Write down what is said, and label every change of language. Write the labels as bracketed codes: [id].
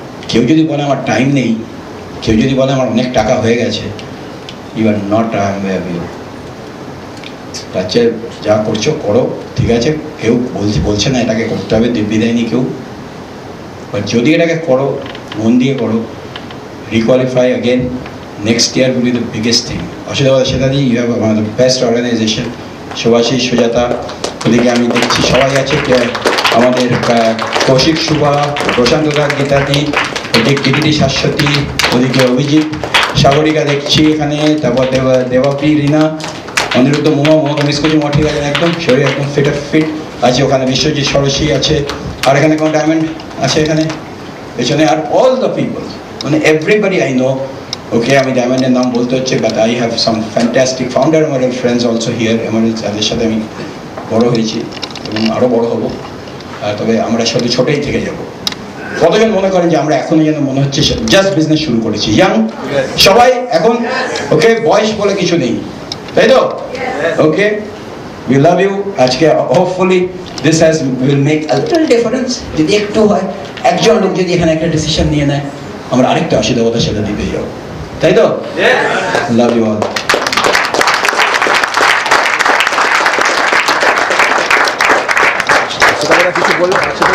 [bn] কেউ যদি বলে আমার টাইম নেই, কেউ যদি বলে আমার অনেক টাকা হয়ে গেছে, [en] You are not unavailable. [bn] তার চেয়ে যা করছো করো, ঠিক আছে, কেউ বলছে না এটাকে করতে হবে, দিব্যি দেয়নি কেউ, বাট যদি এটাকে করো, মন দিয়ে করো, [en] Requalify again, next year will be the biggest thing. Ashidabad Ashidadi, you have one of the best organization. [bn] Shubhashi, Sujata, ওদিকে আমি দেখছি সবাই আছে আমাদের কৌশিক শুভা, প্রশান্ত দাস, গীতাদি, ওদিকে টিকিটি শাশ্বতী, ওদিকে অভিজিৎ, সাগরিকা দেখছি এখানে, তারপর দেবাপ্রী, রিনা, অনিরুদ্ধ, মোমা মিস করছি, ঠিক আছে একদম শরীর একদম ফিট আছে ওখানে, বিশ্বজিৎ, সরসী আছে, আর এখানে কোনো ডায়মন্ড আছে এখানে পেছনে, আর [en] all the people [bn] মানে [en] Everybody I know. Okay, [bn] আমি ডায়মন্ডের নাম বলতে হচ্ছে, [en] But I have some fantastic founder emerald friends also here. [bn] Emerald যাদের সাথে আমি বড় হয়েছি এবং আরও বড় হব, তবে আমরা শুধু ছোটোই থেকে যাব। কতজন মনে করেন যে আমরা এখনই যেন মনে হচ্ছে জাস্ট বিজনেস শুরু করেছি, ইয়াং সবাই এখন, ওকে, বয়স বলে কিছু নেই, তাই তো? [en] Okay, we love you. [bn] আজকে [en] hopefully this will make a little difference. [bn] যদি একটু হয়, একজন লোক যদি এখানে একটা ডিসিশন নিয়ে নেয়, আমরা আরেকটা আশীর্বাদের সাথে দিতে যাবো, তাই তো? [en] Love you all. [bn] কিছু বলবেন?